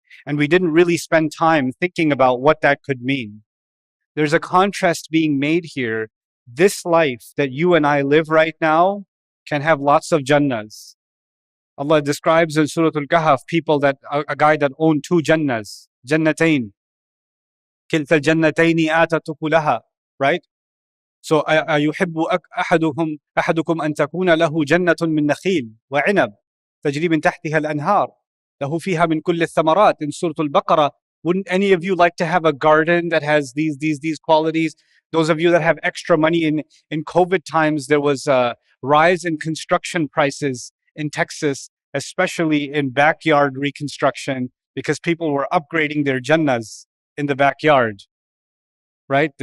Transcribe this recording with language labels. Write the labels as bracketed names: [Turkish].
[English] And we didn't really spend time thinking about what that could mean. There's a contrast being made here. This life that you and I live right now can have lots of Jannahs. Allah describes in Surah Al-Kahf people that a guy that owned two Jannahs, Jannatain. [Arabic] كلتا الجنتين آتت أكلها, [English] right? So [Arabic] أيحب أحدكم أن تكون له جنة من نخيل وعنب تجري من تحتها الأنهار له فيها من كل الثمرات. [English] In Surah Al-Baqarah, wouldn't any of you like to have a garden that has these qualities? Those of you that have extra money, in COVID times, there was a rise in construction prices in Texas, especially in backyard reconstruction, because people were upgrading their jannahs in the backyard, right?